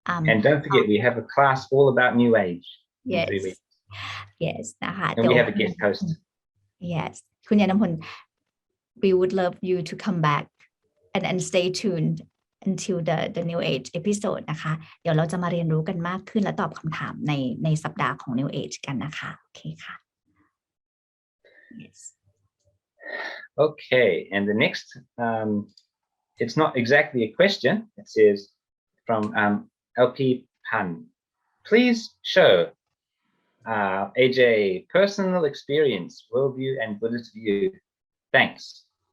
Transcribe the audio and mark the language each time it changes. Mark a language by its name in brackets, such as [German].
[English] And don't forget, we have a class all about New Age in 3 weeks. Yes นะคะ And we have a guest host. [Thai] Yes คุณยานพล [English] we would love you to come back and stay tuned until the New Age episode [Thai] นะคะเดี๋ยวเราจะมาเรียนรู้กันมากขึ้นและตอบคำถามในสัปดาห์ของ New Age กันนะคะโอเคค่ะ Yes [English] Okay, and the next, it's not exactly a question. It says from EP.1 Please show AJ personal experience, worldview, and Buddhist view. Thanks.